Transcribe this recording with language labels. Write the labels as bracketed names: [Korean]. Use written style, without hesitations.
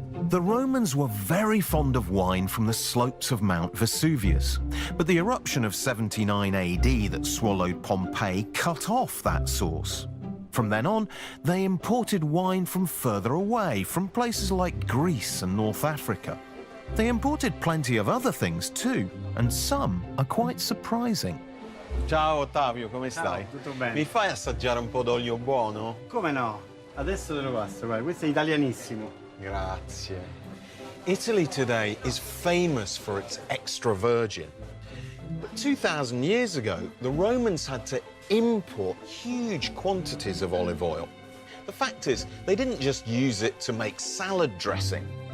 [English] The Romans were very fond of wine from the slopes of Mount Vesuvius, but the eruption of 79 AD that swallowed Pompeii cut off that source. From then on, they imported wine from further away, from places like Greece and North Africa. They imported plenty of other things too, and some are quite surprising. [Italian] Ciao Ottavio, come stai? tutto bene. Mi fai assaggiare un po' d'olio buono? Come no? Adesso te lo passo, guarda, questo è italianissimo. Grazie. [English] Italy today is famous for its extra virgin. But 2,000 years ago, the Romans had to import huge quantities of olive oil. The fact is, they didn't just use it to make salad dressing.